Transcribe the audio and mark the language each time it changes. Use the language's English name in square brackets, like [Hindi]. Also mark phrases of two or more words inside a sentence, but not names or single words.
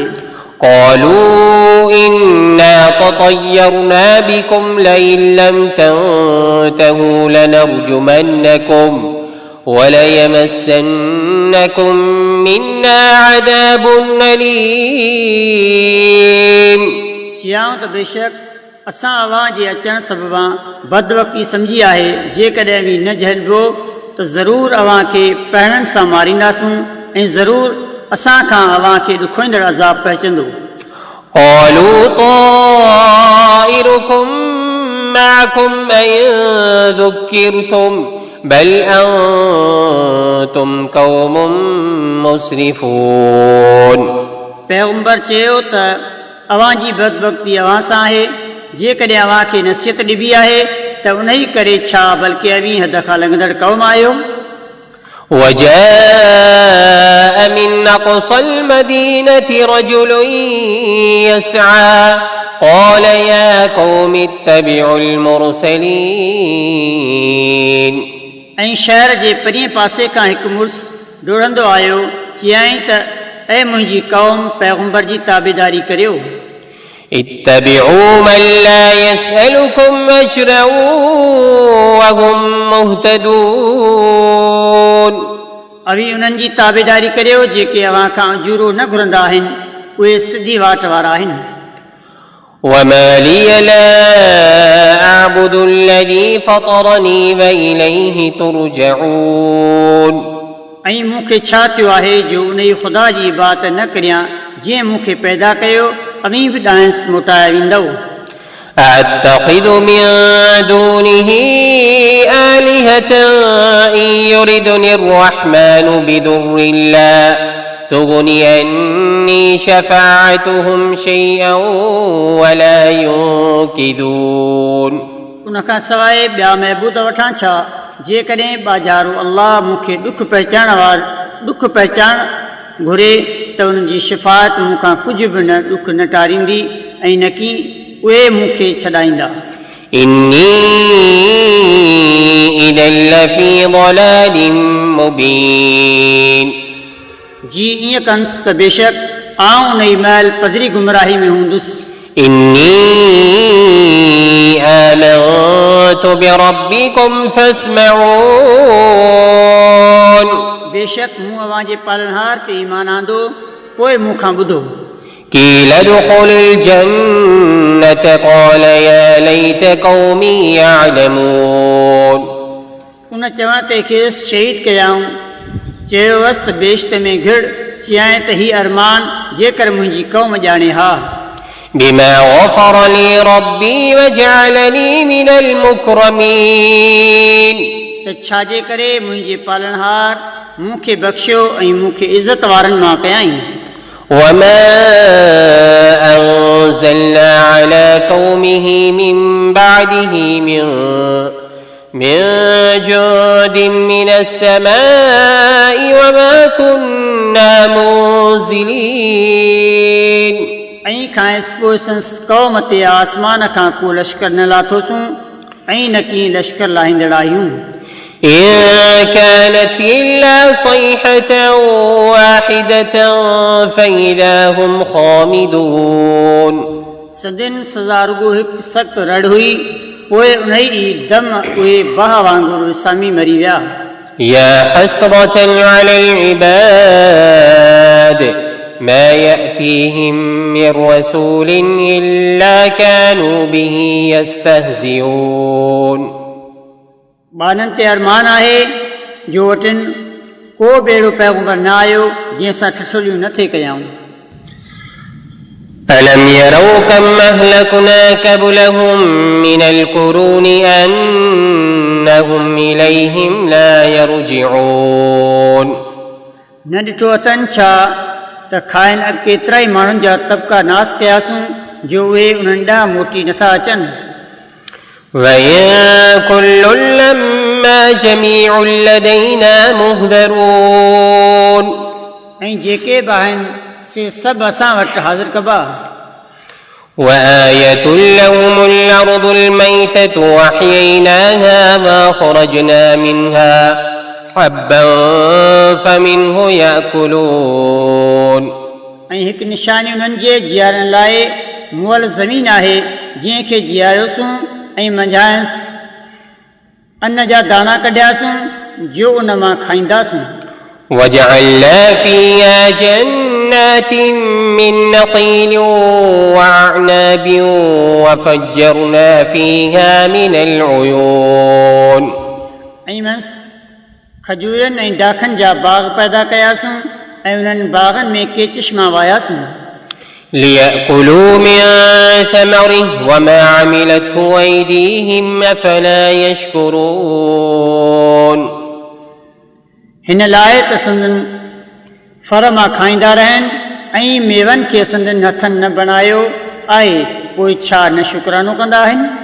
[Arabic] قالوا إنا تطيرنا بكم لئن لم تنتهوا لنرجمنكم وليمسنكم منا عذاب أليم [Sindhi] चयाऊं त बेशक असां अव्हां जे अचण सबबा बदवक़्ती सम्झी आहे जेकॾहिं बि न झलिबो त ज़रूरु अव्हां खे पहिरनि सां मारींदासूं ऐं ज़रूरु असां खां अव्हां खे ॾुखोईंदड़ अज़ाब पहुचंदो [Arabic] قالوا طائركم معكم أئن ذكرتم بل أنتم قوم مسرفون [Sindhi] पैगंबर चयो त अव्हां जी बदबख़्ती अव्हां सां आहे जेकॾहिं अव्हां खे नसीहत ॾिबी आहे त उन ई करे छा बल्कि अवी हद खां लंघंदड़ क़ौम आहियो [Arabic] وجاء من أقصى المدينة رجل يسعى قال يا قوم اتبعوا المرسلين [Sindhi] ऐं शहर जे परीं पासे खां हिकु मुड़ुस डोड़ंदो आयो चयाईं त ऐं मुंहिंजी क़ौम पैगंबर जी ताबेदारी करियो [Arabic] اتبعوا من لا يسألكم أجرا وهم مهتدون [Sindhi] अवी उन्हनि जी ताबेदारी करियो जेके अव्हां खां अजूरो न घुरंदा आहिनि उहे सिधी वाट वारा आहिनि [Arabic] وما لي لا أعبد الذي فطرني وإليه ترجعون [Sindhi] ऐं मूंखे छा थियो आहे जो उन ई ख़ुदा जी इबादत न करियां जंहिं मूंखे पैदा कयो अवी बि ॾांहुंसि मोटाया वेंदव [Arabic] أتخذ من دونه آلهة إن يردني الرحمن بضر لا تغني عني شفاعتهم شيئا ولا ينقذون [Sindhi] उन खां सवाइ ॿिया महबूद वठां छा जेकॾहिं बाज़ारो अल्लाह मूंखे ॾुख पहचान घुरे त उन्हनि जी शिफ़ात मूंखां कुझु बि न ॾुख न टारींदी ऐं न की उहे मूंखे छॾाईंदा [Arabic] إني إذا لفي ضلال مبين [Sindhi] जी ईअं कंसि त बेशक आउं उन ई महिल पधरी गुमराही में हूंदुसि [Arabic] إني آمنت بربكم فاسمعون [Sindhi] बेशक मूं अव्हां जे पालनहार ते ईमान आंदो पोइ मूंखां ॿुधो [Arabic] قيل ادخل الجنة قال يا ليت قومي يعلمون [Sindhi] उन चवण ते खेसि शहीद कयाऊं चयो वस्त बेश्त में घिड़ चयाएं त ही अरमान जेकर मुंहिंजी क़ौम ॼाणे हा [Arabic] بما غفر لي ربي وجعلني من المكرمين [Sindhi] त छाजे करे मुंहिंजे पालनहार मूंखे बख़्शियो ऐं मूंखे इज़त वारनि मां कयाईं [Arabic] وما أنزلنا على قومه من بعده من جود من السماء وما كنا منزلين [Sindhi] ऐं खांसि पोइ संस क़ौम ते आसमान खां को लश्कर न लाथोसूं ऐं न की लश्कर लाहींदड़ आहियूं [Arabic] إن كانت إلا صيحة واحدة فإذا هم خامدون [Sindhi] सदिन सज़ा रुगो हिकु सख़्तु रड़ हुई पोइ उन ई दम उहे बाह वांगुरु विसामी मरी विया [Arabic] يا حسرة على العباد ما يأتيهم من رسول إلا كانوا به يستهزئون [Sindhi] ॿारनि ते अरमान आहे जो वटिन को बि अहिड़ो पैगंबर न आयो जंहिंसां ठठोलियूं न थिए कयाऊं [Arabic] ألم يروا كم أهلكنا قبلهم من القرون أنهم إليهم لا يرجعون [Sindhi] न ॾिठो अथनि छा त खाइनि अॻु केतिरा ई माण्हुनि जा तबिका नास कयासीं जो उहे उन्हनि ॾांहुं मोटी नथा अचनि [Arabic] وإن كل لما جميع لدينا محضرون [Sindhi] ऐं जेके बि आहिनि से सभु असां वटि हाज़िर कबा [Arabic] وآية لهم الأرض الميتة وأحييناها وأخرجنا منها حبا فمنه يأكلون [Sindhi] ऐं हिकु निशानी उन्हनि जे जीआरण लाइ मुअल ज़मीन आहे जंहिंखे जीआरियोसूं ऐं मंझायसि अन्न जा दाणा कढियासूं जो उन मां खाईंदासूं [Arabic] وجعلنا فيها جنات من نخيل وأعناب وفجرنا فيها من العيون [Sindhi] ऐं मंस खजूरनि ऐं डाखनि जा बाग़ पैदा कयासूं ऐं उन्हनि बाग़नि में के चश्मा वायासूं [Arabic] ليأكلوا من ثمره وما عملته أيديهم أفلا يشكرون [Sindhi] हिन लाइ त संदनि फर मां खाईंदा रहनि ऐं मेवनि खे संदनि हथनि न बणायो आहे पोइ छा न शुक्रानो कंदा आहिनि